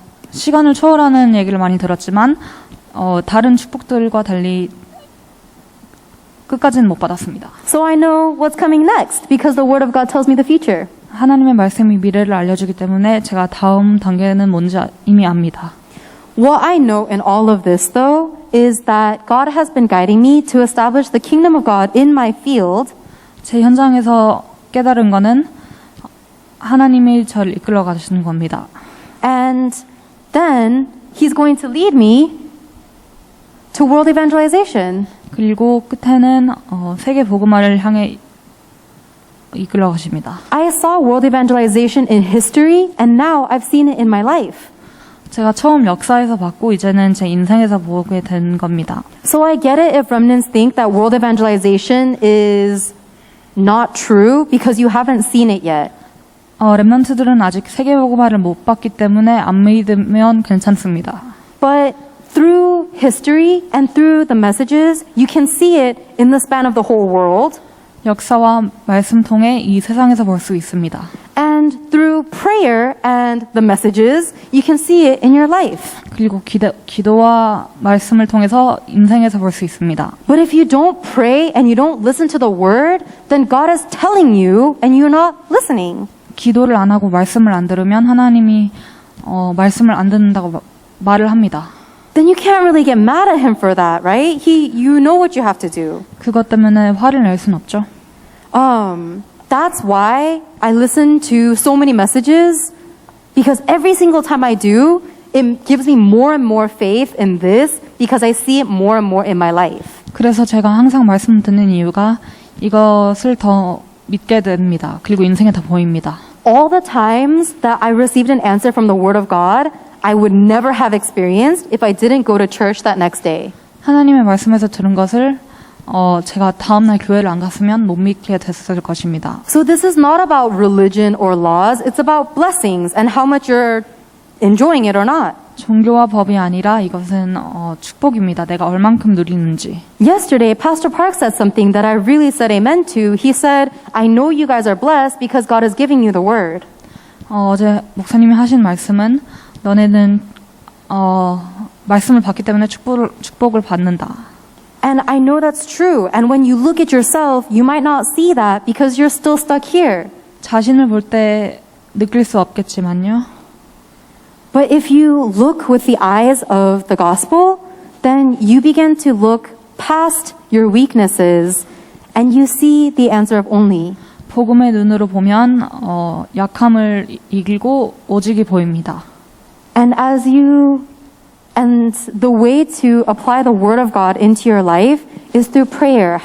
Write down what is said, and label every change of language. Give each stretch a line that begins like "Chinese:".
Korean: 시간을 초월하는 얘기를 많이 들었지만 다른 축복들과 달리 끝까지는 못 받았습니다.
English: So I know what's coming next because the Word of God tells me the future.
Korean: 하나님의 말씀이 미래를 알려주기 때문에 제가 다음 단계는 뭔지 이미 압니다.
English: What I know in all of this, though, is that God has been guiding me to establish the kingdom of God in my field.
Korean: 제 현장에서 깨달은 거는 하나님이 저를 이끌어 가시는 겁니다.
English: And then He's going to lead me to world evangelization.
Korean: 그리고 끝에는 세계 복음화를 향해 이끌어 가십니다.
English: I saw world evangelization in history, and now I've seen it in my life.
Korean: 제가 처음 역사에서 봤고 이제는 제 인생에서 보게 된 겁니다.
English: So I get it if remnants think that world evangelization is not true because you haven't seen it yet.
Korean: 렘넌트들은 아직 세계 복음화를 못 봤기 때문에 안 믿으면 괜찮습니다.
English: But through history and through the messages, you can see it in the span of the whole world.
Korean: 역사와 말씀 통해 이 세상에서 볼 수 있습니다.
English: And through prayer and the messages, you can see it in your life.
Korean: 그리고 기도와 말씀을 통해서 인생에서 볼 수 있습니다.
English: But if you don't pray and you don't listen to the word, then God is telling you and you're not listening.
Korean: 기도를 안 하고 말씀을 안 들으면 하나님이 말씀을 안 듣는다고 말을 합니다.
English: Then you can't really get mad at him for that, right? You know what you have to do.
Korean: 그것 때문에 화를 낼 순 없죠.
English: That's why I listen to so many messages, because every single time I do, it gives me more and more faith in this because I see it more and more in my life.
Korean: 그래서 제가 항상 말씀 듣는 이유가 이것을 더 믿게 됩니다. 그리고 인생에 더 보입니다.
English: All the times that I received an answer from the Word of God, I would never have experienced if I didn't go to church that next day.
Korean: 하나님의 말씀에서 들은 것을 제가 다음날 교회를 안 갔으면 못 믿게 됐을 것입니다.
English: So this is not about religion or laws. It's about blessings and how much you're enjoying it or not.
Korean: 종교와 법이 아니라 이것은 축복입니다. 내가 얼만큼 누리는지.
English: Yesterday, Pastor Park said something that I really said amen to. He said, I know you guys are blessed because God is giving you the word.
Korean: 어제 목사님이 하신 말씀은 너네는 말씀을 받기 때문에 축복을 받는다.
English: And I know that's true. And when you look at yourself, you might not see that because you're still stuck here.
Korean: 자신을 볼 때 느낄 수 없겠지만요.
English: But if you look with the eyes of the gospel, then you begin to look past your weaknesses and you see the answer of only.
Korean: 복음의 눈으로 보면 약함을 이기고 오직이 보입니다.
English: And the way to apply the word of God into your life is through prayer.